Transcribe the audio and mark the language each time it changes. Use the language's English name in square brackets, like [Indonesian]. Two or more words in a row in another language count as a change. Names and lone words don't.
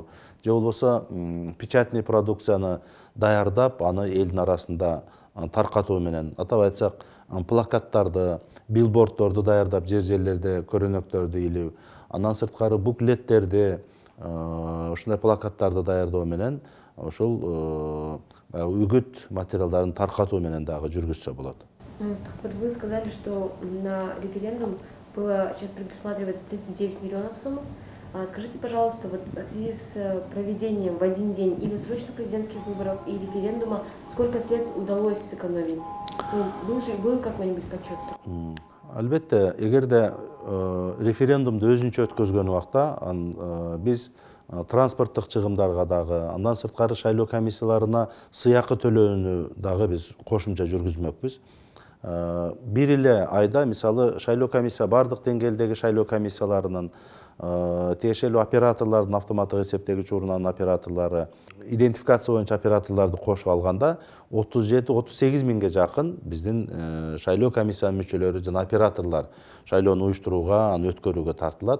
[Kyrgyz] Же болбосо печатный продукцияны даярдап, аны элдин арасында таркатуу менен, атап айтсак, плакаттарды, билбордторду даярдап, жерлерде көрөнөктөрдү илүү, андан сырткары буклеттерди, ушундай плакаттарды даярдоо менен ушул үгүт материалдарын таркатуу менен дагы жүргүзсө болот. [Russian] Вот вы сказали, что на референдум было сейчас предусматривается 39 миллионов сумм. Скажите, пожалуйста, вот в связи с проведением в один день или срочных президентских выборов, и референдума, сколько средств удалось сэкономить? Был какой-нибудь подсчет? [Kyrgyz] Албетте, эгерде референдумду өзүнчө өткөзгөн убакта биз транспорттук чыгымдарга дагы, андан сырткары шайлоо комиссияларына сыйакы төлөөнү дагы биз кошумча жүргүзмөкпүз. Бир эле айда, мисалы, шайлоо комиссия бардык деңгээлдеги шайлоо комиссияларынын, тиешелүү операторлордун, автоматтык эсептегич урунанын операторлору, идентификация боюнча операторлорду кошуп алганда 37-38 миңге жакын биздин шайлоо комиссиянын мүчөлөрү жана операторлор шайлоону уюштурууга, аны өткөрүүгө тартылат.